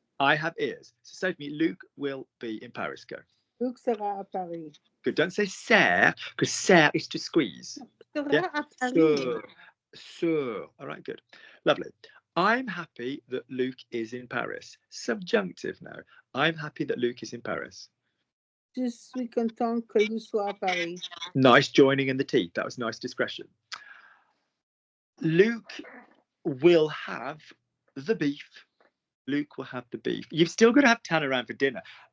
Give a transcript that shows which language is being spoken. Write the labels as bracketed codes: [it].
[en] I have ears. So save me. Luke will be in Paris. Go. [fr] Luke sera à Paris. [en] Good. Don't say Serre, because Serre is to squeeze. [fr] Sera [en] Yeah. [fr] à Paris. [en] Sure. All right, good. Lovely. I'm happy that Luke is in Paris. Subjunctive now. I'm happy that Luke is in Paris. [fr] Je suis content que Luke soit à Paris. [en] Nice joining in the teeth. That was nice discretion. Luke will have the beef. Luke will have the beef. You've still got to have Tanner around for dinner.